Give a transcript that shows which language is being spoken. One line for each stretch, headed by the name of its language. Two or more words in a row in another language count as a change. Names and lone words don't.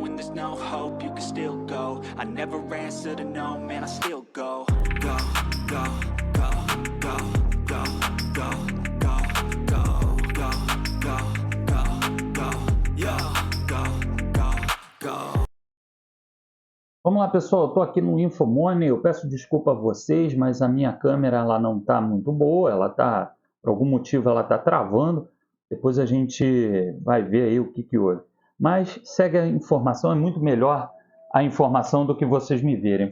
English: there's no hope, you can still go. I never answer to no, man, I still go. Go, go, go, go, go, go, go, go, go, go, go, go, yo, go, go, go.
Portuguese: Vamos lá, pessoal, eu estou aqui no Infomoney. Eu peço desculpa a vocês, mas a minha câmera ela não está muito boa, por algum motivo ela está travando. Depois a gente vai ver aí o que houve. Mas segue a informação, é muito melhor a informação do que vocês me verem.